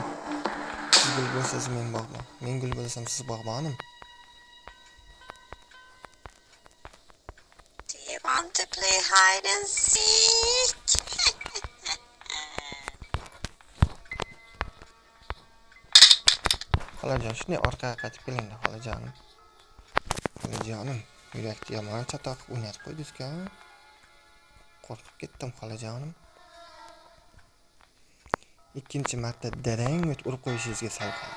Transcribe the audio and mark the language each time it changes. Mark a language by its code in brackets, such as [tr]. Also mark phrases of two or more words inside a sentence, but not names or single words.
[uz] Siz gul bo'lsangiz men bog'bon. Men gul bo'lsam siz bog'bonim. [en] Do you want to play hide and seek? [uz] Xolajon, shunday orqaga qaytib keling-da xolajonim. Xolajonim, yurakni yomon chatoq o'ynatib qo'ydingiz-ku. Qo'rqib ketdim xolajonim. Ikkinchi marta darang urib qo'yishingizga sal qoldi.